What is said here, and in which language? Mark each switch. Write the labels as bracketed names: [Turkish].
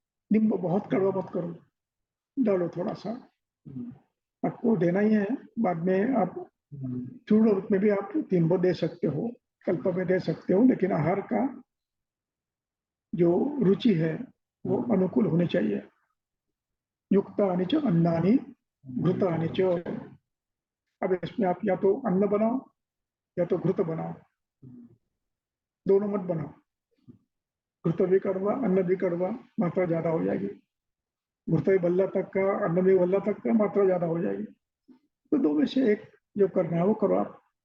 [Hindi] नींबू बहुत कड़वा मत करो, डालो थोड़ा सा। आपको देना ही है, बाद में आप चूर्ण रूप में भी आप नींबू दे सकते हो, कल्प में दे सकते हो, लेकिन आहार का जो रुचि है वो अनुकूल होनी चाहिए। [Sanskrit] युक्तानि च अन्नानि घृतानि च। [Hindi] अब इसमें आप या तो अन्न बनाओ या तो घृत बनाओ, दोनों मत बनाओ। घृत भी कड़वा, अन्न भी कड़वा, मात्रा ज्यादा हो जाएगी। घृत भी भल्ला तक का, अन्न भी भल्ला तक का, मात्रा ज्यादा हो जाएगी। तो 2 में से एक जो करना है वो करो आप।